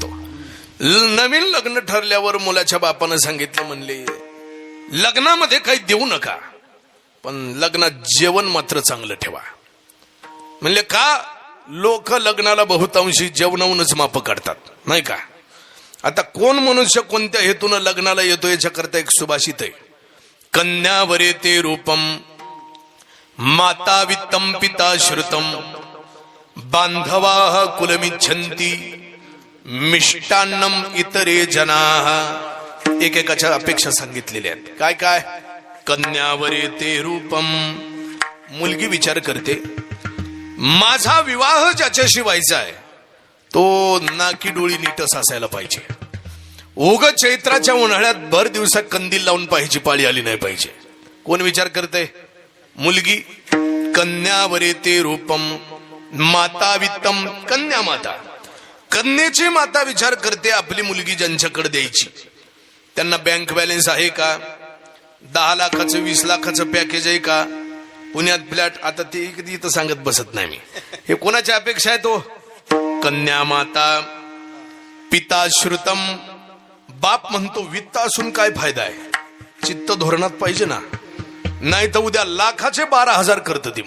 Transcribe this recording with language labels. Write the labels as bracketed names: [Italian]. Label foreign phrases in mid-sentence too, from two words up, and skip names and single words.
[Marathi] नवीन लग्न ठरल्यावर मुलाच्या बापानं सांगितलं, म्हणले लग्नामध्ये काही देऊ नका, पण लग्नात जेवण मात्र चांगलं ठेवा. म्हणले का? लोक लग्नाला बहुतांशी जेवणाहूनच माप काढतात नाही का. आता कोण मनुष्य कोणत्या हेतून लग्नाला येतो याच्याकरता एक सुभाषित आहे. [Sanskrit] कन्यावरे ते रूपम, माता वित्तम पिता श्रुतम, बांधवा कुलमिच्छन्ति, मिष्टान्नम इतरे जनाः. [Marathi] एकेकाच्या अपेक्षा सांगितलेल्या आहेत. काय काय? [Sanskrit] कन्यावरे ते रूपम, [Marathi] मुलगी विचार करते माझा विवाह ज्याच्याशी व्हायचा आहे तो नाकी डोळी नीटच असायला पाहिजे. उग चैत्राच्या उन्हाळ्यात भर दिवसात कंदील लावून पाहिजे पाळी आली नाही पाहिजे. कोण विचार करते? मुलगी. [Sanskrit] कन्यावरे ते रूपम, माता वित्तम. [Marathi] कन्या माता, कन्येची माता विचार करते आपली मुलगी ज्यांच्याकडे द्यायची त्यांना [English] bank balance [Marathi] आहे का, 10 लाखाचं 20 लाखाचं पॅकेज आहे का, पुण्यात फ्लॅट. आता ते इथं सांगत बसत नाही मी. हे कोणाच्या अपेक्षा आहे? तो कन्या माता. [Sanskrit] पिता श्रुतम, [Marathi] बाप म्हणतो वित्त असून काय फायदा आहे, चित्त धोरणात पाहिजे ना, नाही तर उद्या लाखाचे 12,000 करत ती.